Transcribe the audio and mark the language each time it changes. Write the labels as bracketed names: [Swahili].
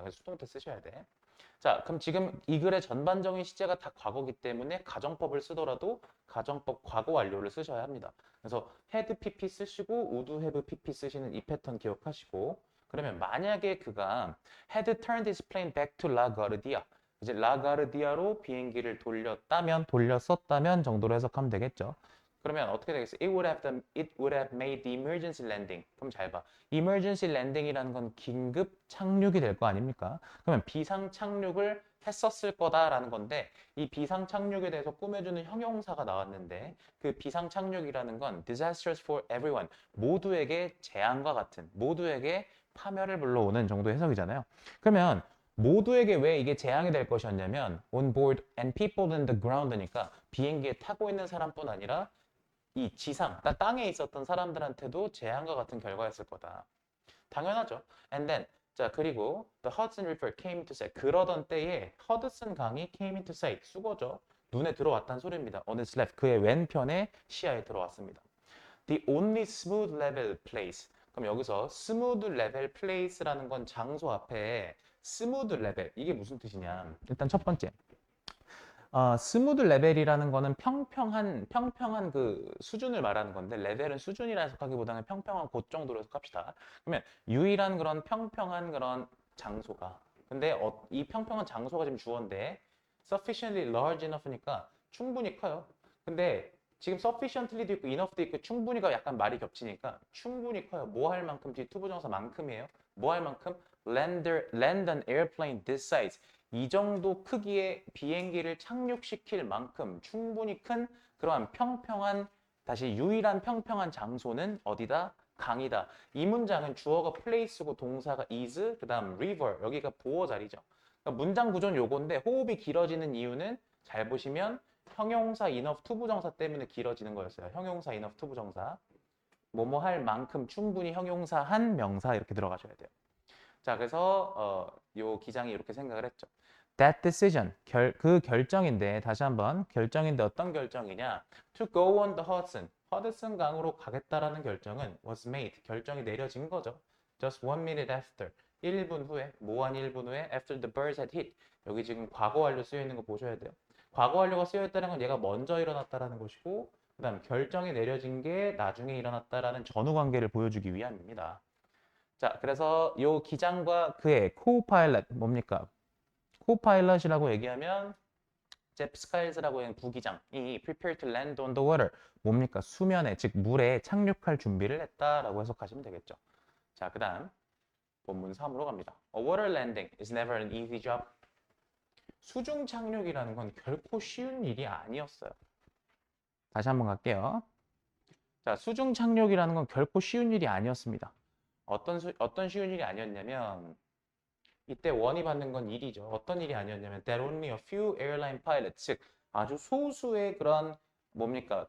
[Korean] 그래서 수동태 쓰셔야 돼. 자, 그럼 지금 이 글의 전반적인 시제가 다 과거기 때문에 가정법을 쓰더라도 가정법 과거 완료를 쓰셔야 합니다. 그래서 had pp 쓰시고 would have pp 쓰시는 이 패턴 기억하시고 그러면 만약에 그가 [English] had turned his plane back to La Guardia [Korean] 이제 라가르디아로 비행기를 돌렸었다면 정도로 해석하면 되겠죠. 그러면 어떻게 되겠어요? [English] It would have made the emergency landing. [Korean] 그럼 잘 봐. emergency landing이라는 건 긴급 착륙이 될 거 아닙니까? 그러면 비상 착륙을 했었을 거다라는 건데 이 비상 착륙에 대해서 꾸며주는 형용사가 나왔는데 그 비상 착륙이라는 건 [English] disastrous for everyone. [Korean] 모두에게 재앙과 같은, 모두에게 파멸을 불러오는 정도 해석이잖아요. 그러면 모두에게 왜 이게 재앙이 될 것이었냐면 [English] on board and people in the ground [Korean] 니까 비행기에 타고 있는 사람뿐 아니라 이 지상, 땅에 있었던 사람들한테도 재앙과 같은 결과였을 거다. 당연하죠. [English] And then [Korean] 자 그리고 [English] the Hudson River came into sight. [Korean] 그러던 때에 허드슨 강이 [English] came into sight. [Korean] 수거죠. 눈에 들어왔다는 소리입니다. [English] On its left. [Korean] 그의 왼편에 시야에 들어왔습니다. [English] The only smooth level place. [Korean] 그럼 여기서 smooth level place라는 건 장소 앞에 스무드 레벨 이게 무슨 뜻이냐? 일단 첫 번째, 스무드 레벨이라는 거는 평평한 그 수준을 말하는 건데 레벨은 수준이라 해석하기보다는 평평한 곳 정도로 해석합시다. 그러면 유일한 그런 평평한 그런 장소가 근데 이 평평한 장소가 지금 주어인데 [English] sufficiently large enough [Korean] 니까 충분히 커요. 근데 지금 sufficiently도 있고 enough도 있고 충분히가 약간 말이 겹치니까 충분히 커요. 뭐 할 만큼 뒤 투부정사만큼이에요. 뭐 할 만큼 [English] land an airplane this size. [Korean] 이 정도 크기의 비행기를 착륙시킬 만큼 충분히 큰 그러한 평평한 다시 유일한 평평한 장소는 어디다? 강이다. 이 문장은 주어가 place고 동사가 is, 그 다음 river, 여기가 보어 자리죠. 그러니까 문장 구조는 요건데 호흡이 길어지는 이유는 잘 보시면 형용사 enough 투부정사 때문에 길어지는 거였어요. 형용사 enough 투부정사. 뭐뭐 할 만큼 충분히 형용사 한 명사 이렇게 들어가셔야 돼요. 자, 그래서 요 기장이 이렇게 생각을 했죠. [English] That decision, [Korean] 그 결정인데 다시 한번 결정인데 어떤 결정이냐? [English] To go on the Hudson, [Korean] 허드슨 강으로 가겠다라는 결정은 [English] was made, [Korean] 결정이 내려진 거죠. [English] Just 1 minute after, [Korean] 1분 후에, 뭐한 1분 후에 [English] after the birds had hit. [Korean] 여기 지금 과거 완료 쓰여 있는 거 보셔야 돼요. 과거 완료가 쓰여 있다는 건 얘가 먼저 일어났다라는 것이고 그다음 결정이 내려진 게 나중에 일어났다라는 전후 관계를 보여주기 위함입니다. 자, 그래서 요 기장과 그의 코파일럿 뭡니까? 코파일럿이라고 얘기하면 잽 스카일즈라고 하는 부기장이 [English] prepare to land on the water [Korean] 뭡니까? 수면에 즉 물에 착륙할 준비를 했다라고 해석하시면 되겠죠. 자, 그다음 본문 3으로 갑니다. [English] A water landing is never an easy job. [Korean] 수중 착륙이라는 건 결코 쉬운 일이 아니었어요. 다시 한번 갈게요. 자, 수중 착륙이라는 건 결코 쉬운 일이 아니었습니다. 어떤 쉬운 일이 아니었냐면 이때 원이 받는 건 일이죠. 어떤 일이 아니었냐면 [English] that only a few airline pilots, [Korean] 즉 아주 소수의 그런 뭡니까?